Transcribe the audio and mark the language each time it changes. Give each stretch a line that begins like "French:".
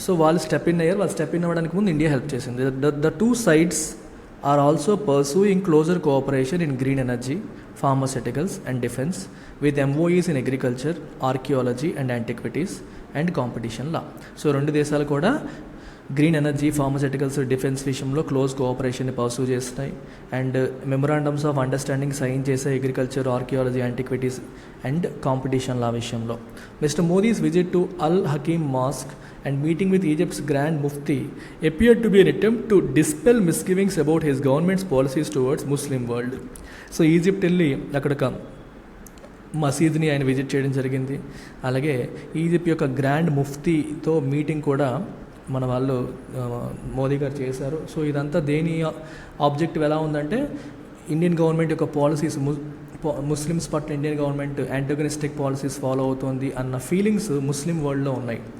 Telugu: So వాళ్ళు step in అవ్వడానికి ముందు ఇండియా హెల్ప్ చేసింది.
English: The two sides are also pursuing closer cooperation in green energy, pharmaceuticals and defence with MOEs in agriculture, archaeology and antiquities and competition law.
Telugu: So రెండు దేశాలు కూడా green energy, pharmaceuticals, defence విషయంలో close కోఆపరేషన్ని pursue చేస్తున్నాయి. And మెమొరాండమ్స్ of understanding sign చేసే agriculture, archaeology, antiquities and competition లా విషయంలో.
English: Mister Modi's visit to Al Hakim mosque and meeting with Egypt's Grand Mufti appeared to be an attempt to dispel misgivings about his government's policies towards Muslim world.
Telugu: So Egypt వెళ్ళి అక్కడ మసీద్ని ఆయన visit చేయడం జరిగింది. అలాగే Egypt యొక్క grand ముఫ్తీతో meeting కూడా మన వాళ్ళు మోదీ గారు చేశారు. సో ఇదంతా దేని ఆబ్జెక్టివ్ ఎలా ఉందంటే, ఇండియన్ గవర్నమెంట్ యొక్క పాలసీస్, ముస్లిమ్స్ పట్ల ఇండియన్ గవర్నమెంట్ యాంటోగనిస్టిక్ పాలసీస్ ఫాలో అవుతోంది అన్న ఫీలింగ్స్ ముస్లిం వరల్డ్లో ఉన్నాయి.